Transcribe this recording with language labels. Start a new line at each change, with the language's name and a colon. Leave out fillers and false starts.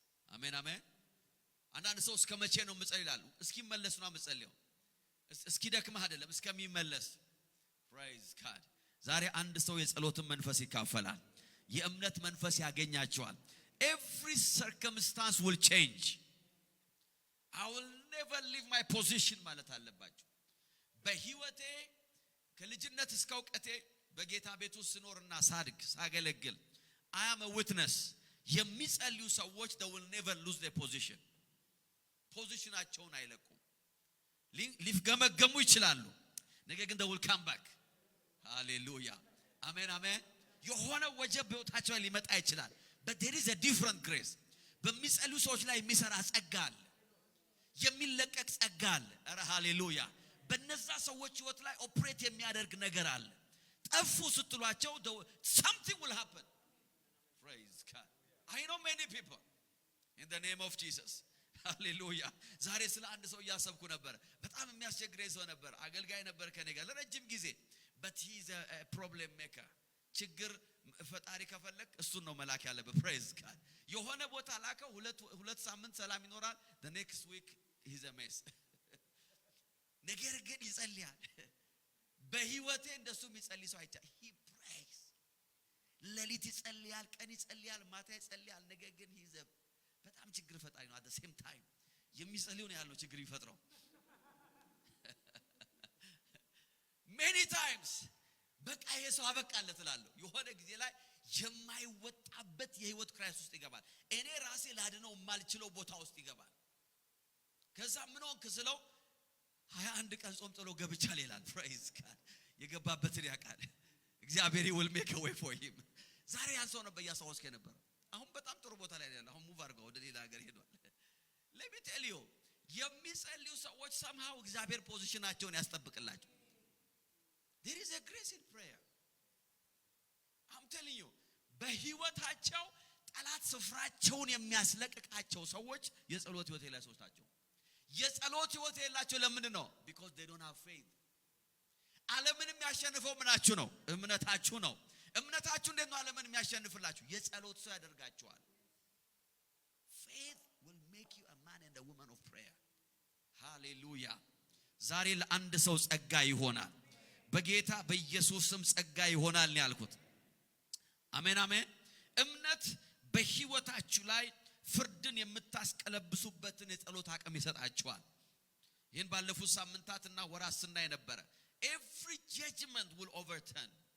Amharic: አሜን አሜን። አንዳንድ ሰው እስከ መቼ ነው የምጸልየው ይላሉ። እስኪመለስ ነው የምጸልየው። እስኪደክምህ አይደለም፣ እስከሚመለስ።
English: praise God።
Amharic: ዛሬ አንድ ሰው የጸሎትን መንፈስ ይካፈላል። የእምነት መንፈስ ያገኛቸዋል።
English: every circumstance will change. I will never leave my position
Amharic: ማለት አለባችሁ። በህይወቴ ከልጅነት እስከ ዕውቀቴ በጌታ ቤት ውስጥ ስኖርና ሳገለግል
English: I am a witness.
Amharic: የሚጸልዩ ሰዎች
English: they will never lose their position.
Amharic: ፖዚሽናቸውን አይለቁም። ሊገመገሙ ይችላሉ፣ ነገር ግን
English: they will come back.
Amharic: Hallelujah. አሜን አሜን። የሆነ ወጀብ በህይወታቸው ላይ ሊመጣ ይችላል,
English: but there is a different grace.
Amharic: በሚጸልዩ ሰዎች ላይ የሚሰራ ጸጋ አለ፣ የሚለቀቅ ጸጋ አለ። ኧረ ሃሌሉያ። በነዛ ሰዎች ህይወት ላይ ኦፕሬት የሚያደርግ ነገር አለ። ጠፉ ስትሏቸው
English: something will happen. Praise God. I know many people in the name of Jesus. Hallelujah.
Amharic: ዛሬ ስለ አንድ ሰው እያሰብኩ ነበር። በጣም የሚያስቸግረኝ ሰው ነበር። አገልጋይ ነበር ከኔ ጋር ለረጅም ጊዜ,
English: but he is a problem maker.
Amharic: ችግር ፈጣሪ ከፈለክ እሱን ነው መላክ ያለበት።
English: praise God.
Amharic: የሆነ ቦታ ላከው፣ ሁለት ሳምንት ሰላም ይኖራል,
English: the next week he is a mess.
Amharic: ነገር ግን ይጸልያል። በህይወቴ እንደሱ የሚጸልይ ሰው አይቻ
English: he prays.
Amharic: ሌሊት ይጸልያል፣ ቀን ይጸልያል፣ ማታ ይጸልያል። ነገር ግን
English: he is a
Amharic: በጣም ችግር ፈጣሪ ነው።
English: at the same time
Amharic: የሚጸልየው ነው ያለው ችግር ይፈጥረው
English: many times
Amharic: በቃ ይሄ ሰው አበቃለት እላለሁ። የሆነ ጊዜ ላይ የማይወጣበት የህይወት ክራይሲስ ውስጥ ይገባል። እኔ ራሴ ላድነው የማልችለው ቦታ ውስጥ ይገባል። ከዛ ምን ሆንክ ስለው 21 ቀን ጾም ጥሎ ገብቻለሁ ይላል።
English: praise God.
Amharic: የገባበትን ያውቃል እግዚአብሔር
English: will make a way for him.
Amharic: ዛሬ ያን ሰው ነበር ያሳወስከ ነበር። አሁን በጣም ጥሩ ቦታ ላይ ያለው፣ አሁን ሙቭ አድርገው ወደ ሌላ ሀገር ሄዷል።
English: let me tell you
Amharic: የሚጸልዩ ሰዎች somehow እግዚአብሔር ፖዚሽናቸውን ያስጠብቅላቸው።
English: there is a grace in prayer. I'm telling you
Amharic: በህይወታቸው ጠላት ስፍራቸውን የሚያስለቅቃቸው ሰዎች የጸሎት ህይወት የሌላቸው ሰዎች ናቸው። የጸሎት ህይወት የሌላቸው ለምንድን ነው?
English: because they don't have faith.
Amharic: ዓለምንም ያሸንፈው ምናችሁ ነው? እምነታችሁ ነው። እምነታችሁ እንዴት ነው ዓለምን የሚያሸንፍላችሁ? የጸሎት ሰው ያደርጋችኋል።
English: faith will make you a man and a woman of prayer. hallelujah.
Amharic: ዛሬ ለአንድ ሰው ጸጋ ይሆናል። በጌታ በኢየሱስ ስም ጸጋ ይሆናል ነው ያልኩት። አሜን አሜን። እምነት በህይወታችሁ ላይ ፍርድን የምታስቀለብሱበትን የጸሎት አቅም ይሰጣችኋል። ይሄን ባለፉት ሳምንታትና ወራት ስናይ ነበር።
English: every judgment will overturn.